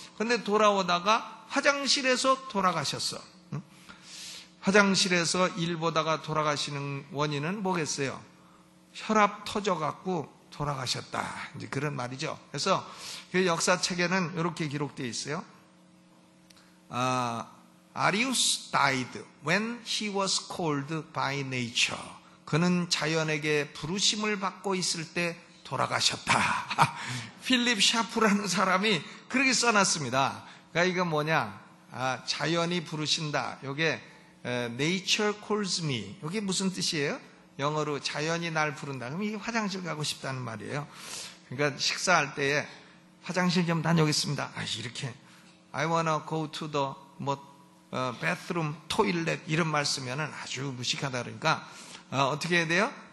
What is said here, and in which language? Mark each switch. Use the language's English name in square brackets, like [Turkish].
[Korean] 그런데 돌아오다가 화장실에서 돌아가셨어. 화장실에서 일 보다가 돌아가시는 원인은 뭐겠어요? 혈압 터져갖고 돌아가셨다. 이제 그런 말이죠. 그래서 그 역사책에는 이렇게 기록되어 있어요. [English] Arius died when he was called by nature. [Korean] 그는 자연에게 부르심을 받고 있을 때 돌아가셨다. 필립 샤프라는 사람이 그렇게 써놨습니다. 그러니까 이건 뭐냐? 자연이 부르신다. 이게 [English] Nature calls me. [Korean] 이게 무슨 뜻이에요? 영어로 자연이 날 부른다. 그럼 이게 화장실 가고 싶다는 말이에요. 그러니까 식사할 때에 화장실 좀 다녀오겠습니다. 이렇게 [English] I wanna go to the [Korean] 뭐 [English] bathroom, toilet [Korean] 이런 말 쓰면은 아주 무식하다. 그러니까 어떻게 해야 돼요?